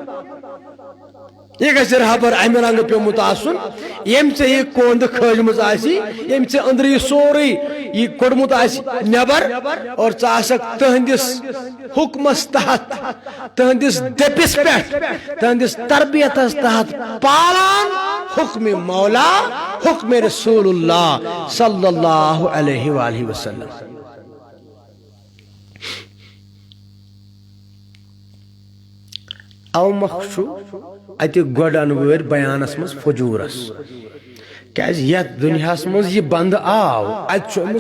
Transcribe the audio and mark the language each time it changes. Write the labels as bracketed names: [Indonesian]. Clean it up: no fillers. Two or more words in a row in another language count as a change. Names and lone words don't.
[Kashmiri] یہ گژھِ رہبر امہِ رنگہٕ پیوٚمُت آسُن ییٚمۍ ژےٚ یہِ کوندٕ کھٲجمٕژ آسی ییٚمۍ ژےٚ أنٛدرٕ یہِ سورُے یہِ کوٚڑمُت آسہِ نٮ۪بر اور ژٕ آسکھ تٕہنٛدِس حُکمس تحت تٕہنٛدِس دٔپِس پٮ۪ٹھ تٕہنٛدِس تربیتس تحت پالان حکم مولا حکم رسول اللہ [Arabic] صلی اللہ علیہ وآلہ وسلم [Kashmiri] او مخ اتہ گۄڈٕ انوٲرۍ بیانس منٛز فجوٗرس کیازِ یتھ دُنیاہس منٛز یہِ بنٛدٕ آو اتہِ چھُ أمِس